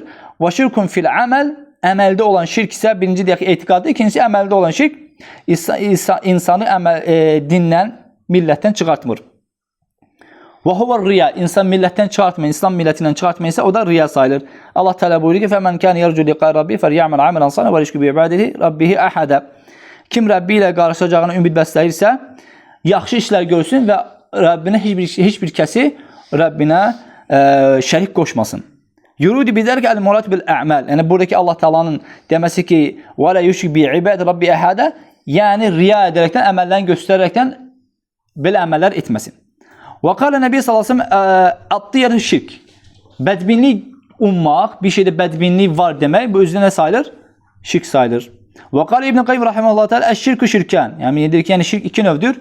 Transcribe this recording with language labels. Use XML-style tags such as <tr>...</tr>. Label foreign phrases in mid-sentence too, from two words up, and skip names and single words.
<ar>وشرك في العمل,</ar> <az>əməldə olan şirk isə birinci deyək etiqaddır, ikincisi əməldə olan şirk insanı dindən, millətdən çıxartmır.</az> <ar>وهو الرياء,</ar> <az>insan millətdən çıxartmır, İslam millətindən çıxartmır isə o da riya sayılır. Allah Teala buyurur ki,</az> <ar>"فمن كان يرجو لقاء ربي فليعمل عملا صالحا ويشرك بعبادته ربه أحدا."</ar> <az>Kim Rəbbi ilə qarşılaşacağına ümid bəsləyirsə, yaxşı işlər görsün və Rəbbinə heç bir kəsi Rəbbinə şərik qoşmasın.</az> <ar>يريد بذلك المراد بالأعمال.</ar> <az>Yəni buradakı Allah Taala'nın deməsi ki,</az> <ar>"ولا يشرك بعبادة ربي أحدا",</ar> <az>yəni riya edərəkdən, əməllərini göstərərəkdən belə əməllər etməsin.</az> <ar>وقال النبي صلى الله عليه وسلم الطيرة شرك.</ar> <az>Bədbinlik ummaq, bir şeydə bədbinlik var demək, bu özünə nə sayılır? Şirk sayılır.</az> <ar>وقال ابن القيم رحمه الله تعالى الشرك شركان.</ar> <az>Yəni deyir ki, yəni şirk iki növdür.</az>